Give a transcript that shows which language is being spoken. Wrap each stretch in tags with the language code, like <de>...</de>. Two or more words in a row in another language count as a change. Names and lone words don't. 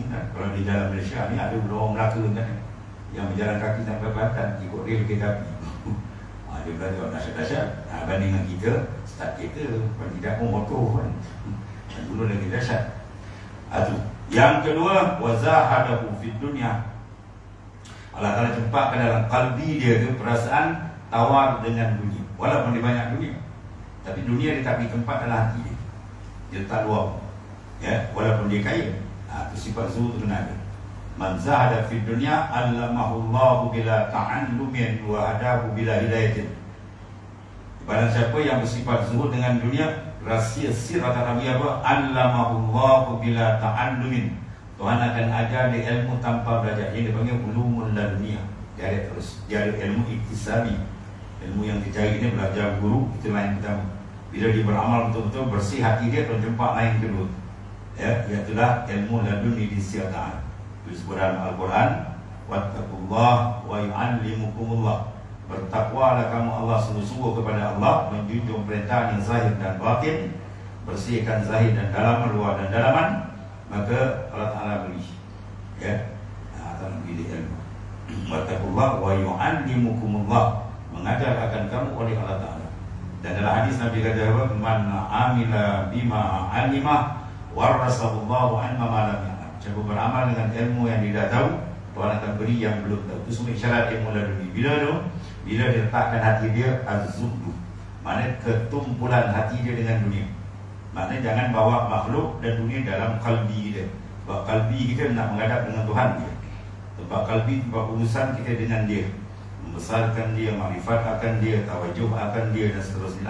<ms>Kalau di jalan Malaysia ni ada orang Melaka kan, yang berjalan kaki sampai Kelantan, ikut rel kereta api. Dia berkata orang dahsyat-dahsyat. Banding dengan kita, start kereta, kalau tidak pun motor kan. Dan dulu lagi dahsyat. Yang kedua,</ms> <ar>وزهده في الدنيا.</ar> <ms>Allah Ta'ala cempakkan dalam kalbi dia tu perasaan tawar dengan dunia. Walaupun dia banyak dunia, tapi dunia dia tak beri tempat dalam hati dia. Dia tak luar, ya, walaupun dia kaya. Itu sifat zuhud tu kena ada.</ms> <ar>من زهد في الدنيا علمه الله بلا تعلم وهداه بلا هداية.</ar> <ms>Barang siapa yang bersifat zuhud dengan dunia, rahsia sir kata Nabi apa?</ms> <ar>علمه الله بلا تعلم.</ar> <ms>Tuhan akan ajar dia ilmu tanpa belajar. Yang dipanggil</ms> <ar>العلوم اللدنية.</ar> <ms>Dia ada terus. Dia ada ilmu iktisabi. Ilmu yang dicari ini belajar guru. Itu lain pertama. Bila dia beramal betul-betul bersih hati dia, terjempak lain kedua. Ya, iaitulah ilmu laduni di sisi Ta'ala. Itu disebut dalam Al-Quran.</ms> <ar>واتقوا الله ويعلمكم الله.</ar> <ms>Bertakwalah kamu Allah sungguh-sungguh kepada Allah, menjunjung perintah yang zahir dan batin, bersihkan zahir dan dalaman, luar dan dalaman. Maka Allah Ta'ala beri, ya, Allah Ta'ala beri ilmu.</ms> <ar>واتقوا الله ويعلمكم الله,</ar> <ms>mengajar akan kamu oleh Allah Ta'ala. Dan dalam hadis Nabi kata apa?</ms> <ar>من عمل بما علم ورثه الله علم ما لم يعلم.</ar> <ms>Siapa beramal dengan ilmu yang dia dah tahu, Tuhan akan beri yang belum tahu. Itu semua isyarat ilmu laduni. Bila tu? Bila dia letakkan hati dia az-zuhdu, maknanya ketumpulan hati dia dengan dunia. Maknanya jangan bawa makhluk dan dunia dalam kalbi kita. Sebab kalbi kita nak menghadap dengan Tuhan dia. Sebab kalbi tempat urusan kita dengan dia, membesarkan dia, makrifat akan dia, tawajuh akan dia dan seterusnya.</ms>